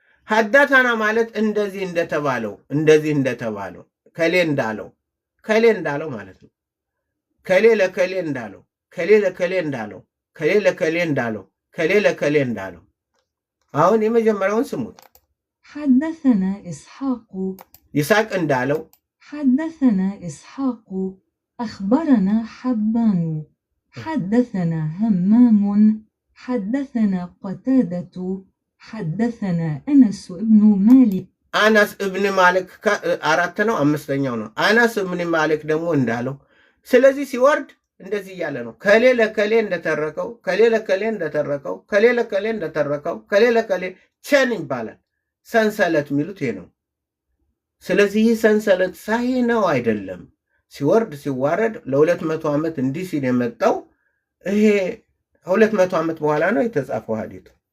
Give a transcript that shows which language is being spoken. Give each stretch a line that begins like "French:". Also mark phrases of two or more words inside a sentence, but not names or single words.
Amharic: ሐዳታና ማለት እንደዚህ እንደተባለው ከሌ እንዳለው ማለት ነው። ከሌ ለከሌ እንዳለው ከሌ ለከሌ እንዳለው ከሌ ለከሌ እንዳለው ከሌ ለከሌ እንዳለው አሁን የመጀመሪያውን ስሙት
Arabic: حدثنا إسحاق
Amharic: ይስሐቅ እንዳለው
Arabic: حدثنا إسحاق أخبرنا حبان حدثنا همام حدثنا قتادة حدثنا أنس ابن مالك
Amharic: አናስ እብን ማሊክ አራት ነው አምስተኛው ነው አናስ እብን ማሊክ ደግሞ እንዳለው ስለዚህ ሲወርድ እንደዚህ ያለ ነው ከሌ ለከሌ እንደተረከው ከሌ ለከሌ እንደተረከው ከሌ ለከሌ እንደተረከው ከሌ ለከሌ ቸን ይባላል ሰንሰለት የሚሉት ይሄ ነው ስለዚህ ይህ ሰንሰለት ሳይ ነው አይደለም ሲወርድ ሲዋረድ ለ200 ዓመት እንዲህ ሲል የመጣው ይሄ 200 ዓመት በኋላ ነው የተጻፈው ሐዲቱ